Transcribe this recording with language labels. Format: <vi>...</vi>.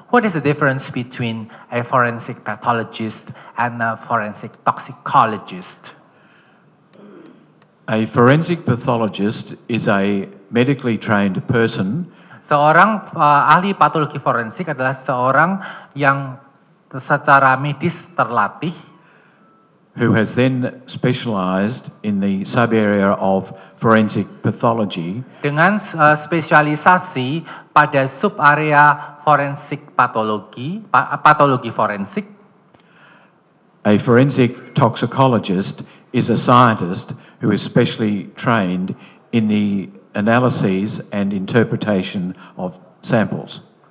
<en>What is the difference between a forensic pathologist and a forensic toxicologist? A forensic pathologist is a medically trained person</en> <id>Seorang ahli patologi forensik adalah seorang yang secara medis terlatih,</id> <en>who has then specialized in the sub-area of forensic pathology</en> <id>dengan spesialisasi pada sub-area forensik patologi forensik.</id> <en>A forensic toxicologist is a scientist who is specially trained in the analyses and interpretation of samples.</en>